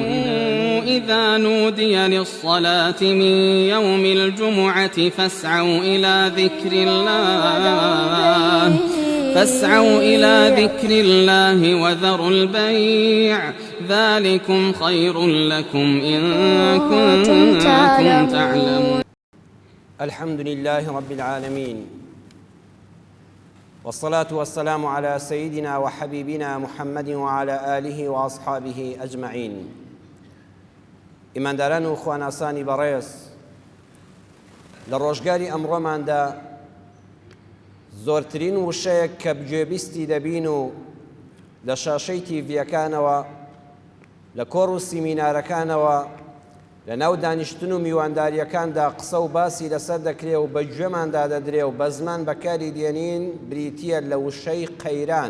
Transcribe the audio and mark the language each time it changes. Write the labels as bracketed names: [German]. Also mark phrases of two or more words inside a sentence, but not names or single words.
[Arabic] إذا نودي للصلاة من يوم الجمعة فاسعوا إلى ذكر الله وذروا البيع ذلكم خير لكم إن كنتم تعلمون. الحمد لله رب العالمين، والصلاة والسلام على سيدنا وحبيبنا محمد وعلى آله وأصحابه أجمعين. [Central Kurdish] ئیمانداران و خواناسانی بەڕێز، لە ڕۆژگاری ئەمڕۆماندا زۆرترین وشەیەک کە گوێبیستی دەبین و لە شاشەی تیڤیەکانەوە، لە کۆڕ و سیمینارەکانەوە، لە ناو دانیشتن و میوانداریەکاندا قسە و باسی لەسەر دەکرێ و بە گوێماندا دەدرێ و بە زمان بەکاری دێنین بریتیە لە وشەی قەیران.